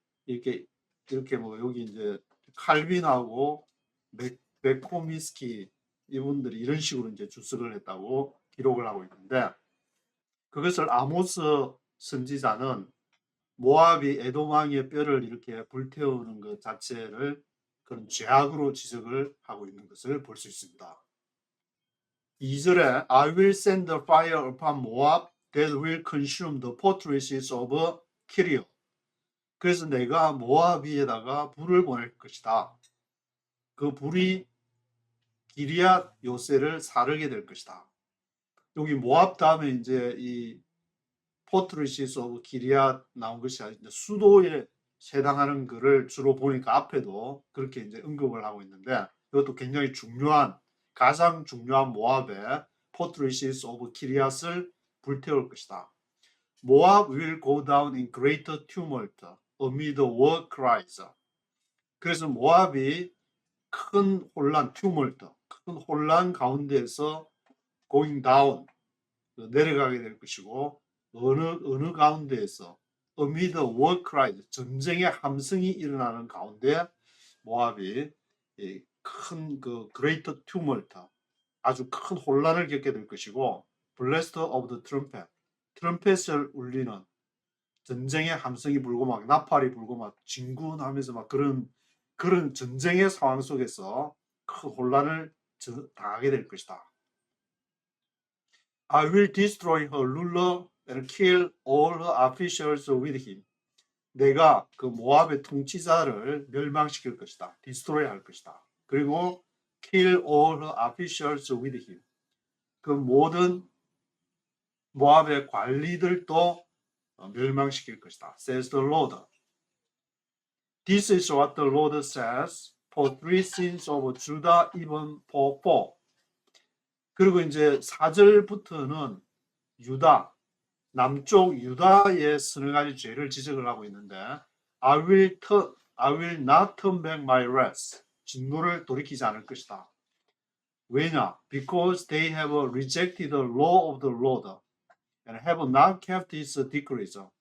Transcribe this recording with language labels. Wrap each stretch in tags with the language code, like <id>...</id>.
<ko>이렇게 뭐 여기 이제 칼빈하고 메코미스키 이분들이 이런 식으로 이제 주석을 했다고 기록을 하고 있는데 그것을 아모스 선지자는 모압이 에돔 왕의 뼈를 이렇게 불태우는 것 자체를 그런 죄악으로 지적을 하고 있는 것을 볼 수 있습니다.</ko> <en>2절에 I will send the fire upon Moab that will consume the fortresses of Kiriath.</en> <ko>그래서 내가 모압 위에다가 불을 보낼 것이다. 그 불이 기리앗 요새를 사르게 될 것이다. 여기 모압 다음에 이제 이 포트리시스 오브 기리앗 나온 것이 아니라 수도에 해당하는 글을 주로 보니까 앞에도 그렇게 이제 언급을 하고 있는데 이것도 굉장히 중요한 가장 중요한 모압의 포트리시스 오브 기리앗을 불태울 것이다.</ko> <en>모압 will go down in greater tumult amid war cries.</en> <ko>그래서 모압이 큰 혼란, tumult, 큰 혼란 가운데에서</ko> <en>going down,</en> <ko>내려가게 될 것이고 어느 가운데에서</ko> <en>amid war cries,</en> <ko>전쟁의 함성이 일어나는 가운데 모압이 큰 그</ko> <en>greater tumult,</en> <ko>아주 큰 혼란을 겪게 될 것이고</ko> <en>blast of the trumpet,</en> <ko>트럼펫을 울리는 전쟁의 함성이 불고 막 나팔이 불고 막 진군하면서 막 그런 전쟁의 상황 속에서 큰 혼란을 당하게 될 것이다.</ko> <en>I will destroy her ruler and kill all her officials with him.</en> <ko>내가 그 모압의 통치자를 멸망시킬 것이다. destroy 할 것이다.</ko> <en>그리고 kill all her officials with him.</en> <ko>그 모든 모압의 관리들도 멸망시킬 것이다.</ko> <en>says the Lord. This is what the Lord says for three sins of Judah, even for four.</en> <ko>그리고 이제 4절부터는 유다, 남쪽 유다의 서너 가지 죄를 지적을 하고 있는데</ko> <en>I will not turn back my wrath.</en> <ko>진노를 돌이키지 않을 것이다. 왜냐?</ko> <en>Because they have rejected the law of the Lord and have not kept his decrees.</en>